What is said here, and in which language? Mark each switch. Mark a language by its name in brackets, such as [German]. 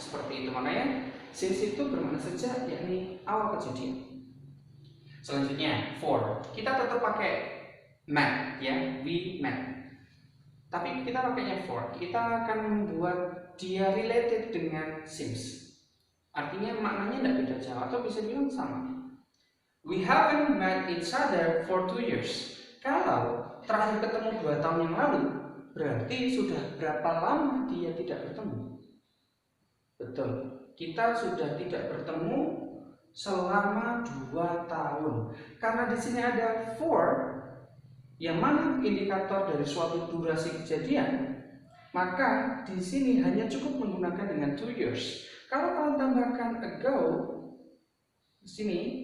[Indonesian] Seperti itu, makanya since itu bermakna sejak, yakni awal kejadian. Selanjutnya for, kita tetap pakai met ya, [English] we met, [Indonesian] tapi kita pakainya for. Kita akan membuat dia related dengan since, artinya maknanya tidak beda jauh atau bisa bilang sama. [English] We haven't met each other for 2 years. [Indonesian] Kalau terakhir ketemu 2 tahun yang lalu, berarti sudah berapa lama dia tidak bertemu? Betul, kita sudah tidak bertemu selama 2 tahun. Karena di sini ada for, yang mana indikator dari suatu durasi kejadian, maka di sini hanya cukup menggunakan dengan 2 years. Kalau kalian tambahkan ago di sini,